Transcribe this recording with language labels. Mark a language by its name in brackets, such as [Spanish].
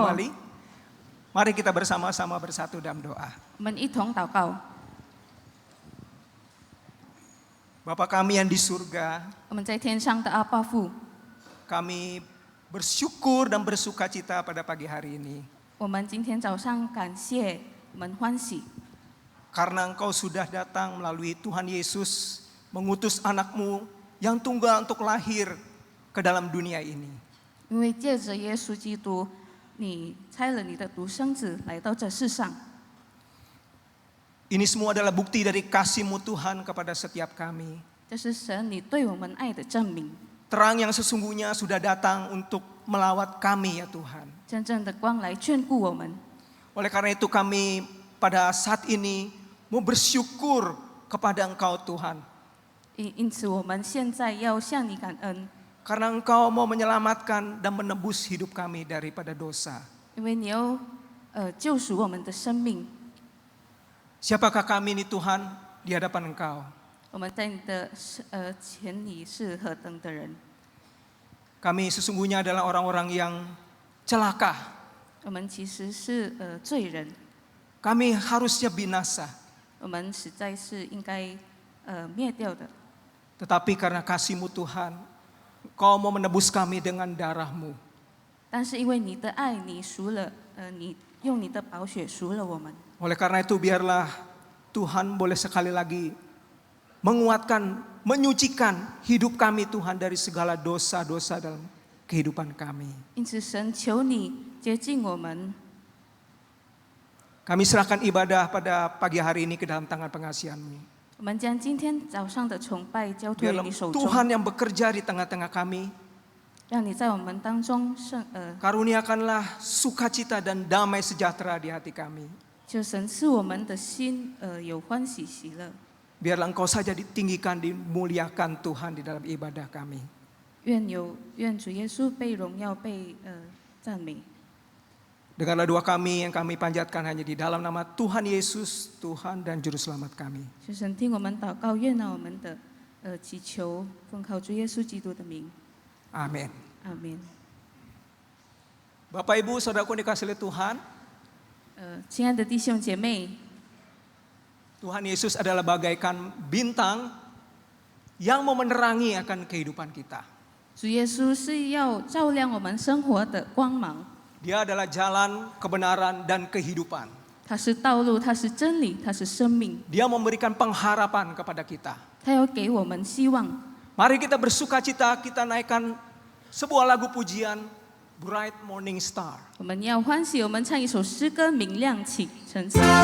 [Indonesian] kembali. Mari kita bersama-sama bersatu dalam doa. [Chinese] 我们一同祷告。 [Indonesian] Bapa kami yang di surga, [Chinese] 我们在天上的阿爸父， [Indonesian] kami bersyukur dan bersuka cita pada pagi hari ini. [Chinese] 我们今天早上感谢，我们欢喜， [Indonesian] Karena Engkau sudah datang melalui Tuhan Yesus mengutus anakmu yang tunggal untuk lahir ke dalam dunia ini. [Chinese] 因为借着耶稣基督，你差了你的独生子来到这世上。 [Indonesian] Ini semua adalah bukti dari kasih-Mu Tuhan kepada setiap kami. [Chinese] 这是神你对我们爱的证明。 [Indonesian] Terang yang sesungguhnya sudah datang untuk melawat kami ya Tuhan. [Chinese] 真正的光来眷顾我们。 [Indonesian] Oleh karena itu kami pada saat ini mau bersyukur kepada Engkau Tuhan. [Chinese] 因此，我们现在要向你感恩， [Indonesian] Karena Engkau mau menyelamatkan dan menebus hidup kami daripada dosa. [Chinese] 因为你要救赎我们的生命。 [Indonesian] Siapakah kami ini Tuhan di hadapan Engkau? [Chinese] 我们在你的前里是何等的人？ [Indonesian] Kami sesungguhnya adalah orang-orang yang celaka. [Chinese] 我们其实是罪人， [Indonesian] Kami harusnya binasa. [Chinese] 我们实在是应该灭掉的。 [Indonesian] Tetapi karena kasih-Mu Tuhan, Kau mau menebus kami dengan darah-Mu. [Chinese] 但是因为你的爱，你赎了你用你的宝血赎了我们。 [Indonesian] Oleh karena itu biarlah Tuhan boleh sekali lagi menguatkan, menyucikan hidup kami Tuhan dari segala dosa-dosa dalam kehidupan kami. [Chinese] 因此，神求你洁净我们。 [Indonesian] Kami serahkan ibadah pada pagi hari ini ke dalam tangan pengasihan-Mu. [Chinese] 我们将今天早上的崇拜交托于 [Indonesian] Biarlah [Chinese] 你手中。 [Indonesian] Tuhan yang bekerja di tengah-tengah kami. [Chinese] 让你在我们当中 [Indonesian] Karuniakanlah sukacita dan damai sejahtera di hati kami. [Chinese] 就神赐我们的心有欢喜喜乐。 [Indonesian] Biarlah Engkau saja ditinggikan, dimuliakan Tuhan di dalam ibadah kami. [Chinese] 愿主耶稣被荣耀被赞美。 [Indonesian] Dengarlah doa kami yang kami panjatkan hanya di dalam nama Tuhan Yesus, Tuhan dan Juru Selamat kami. [Chinese] 求神听我们祷告，悦纳我们的祈求，奉靠主耶稣基督的名， [Indonesian] Amin. [Chinese] 阿门。 [Indonesian] Bapak Ibu Saudaraku dikasihi oleh Tuhan, [Chinese] 亲爱的弟兄姐妹， [Indonesian] Tuhan Yesus adalah bagaikan bintang yang mau menerangi akan kehidupan kita. [Chinese] 主耶稣是要照亮我们生活的光芒。 [Indonesian] Dia adalah jalan, kebenaran, dan kehidupan. [Chinese] 他是道路，他是真理，他是生命。 [Indonesian] Dia memberikan pengharapan kepada kita. [Chinese] 他要给我们希望。 [Indonesian] Mari kita bersukacita, kita naikkan sebuah lagu pujian, Bright Morning Star. [Chinese] 我们要欢喜，我们唱一首诗歌《明亮启程起》。